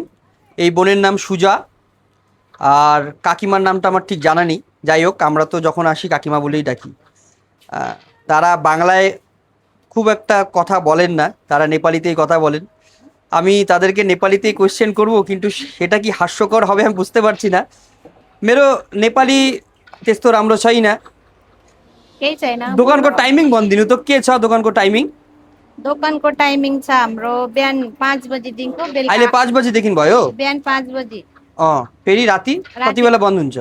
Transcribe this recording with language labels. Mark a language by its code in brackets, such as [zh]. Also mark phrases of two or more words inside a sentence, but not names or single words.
[bn] এই বোনের নাম সুজা, আর কাকিমার নামটা আমার ঠিক জানা নেই। যাই হোক, আমরা তো যখন আসি কাকিমা বলেই ডাকি। তারা বাংলায় খুব একটা কথা বলেন না, তারা নেপালিতেই কথা বলেন। আমি তাদেরকে নেপালিতেই কোয়েশ্চেন করব, কিন্তু সেটা কি হাস্যকর হবে আমি বুঝতে পারছি না। [ne] मेरो नेपाली त्यस्तो राम्रो छैन। केही छैन। दोकानको टाइमिङ भनिदिनु त, के छ दोकानको टाइमिङ? दोकानको टाइमिङ छ हाम्रो बिहान 5 बजेदेखिको अहिले बेलुका 5 बजेदेखि भयो। बिहान 5 बजे फेरि राति कति बेला बन्द हुन्छ?